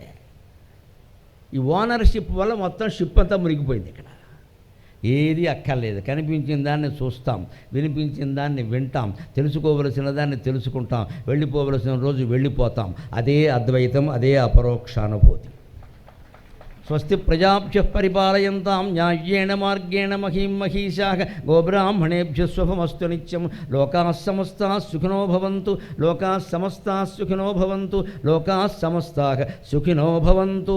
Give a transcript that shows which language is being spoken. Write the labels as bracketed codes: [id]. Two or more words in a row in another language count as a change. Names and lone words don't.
[te] ఈ ఓనర్షిప్ వల్ల మొత్తం షిప్ అంతా మునిగిపోయింది. ఇక్కడ ఏది అక్కర్లేదు. కనిపించిన దాన్ని చూస్తాం, వినిపించిన దాన్ని వింటాం, తెలుసుకోవలసిన దాన్ని తెలుసుకుంటాం, వెళ్ళిపోవలసిన రోజు వెళ్ళిపోతాం. అదే అద్వైతం, అదే అపరోక్షానుభూతి. [sa] స్వస్తి ప్రజాభ్యః పరిపాలయంతాం న్యాయేన మార్గేణ మహీం మహీషాః గోబ్రాహ్మణేభ్యః శుభమస్తు నిత్యం. లోకాః సమస్తాః సుఖినో భవంతు, లోకాః సమస్తాః సుఖినో భవంతు, లోకాః సమస్తాః సుఖినో భవంతు.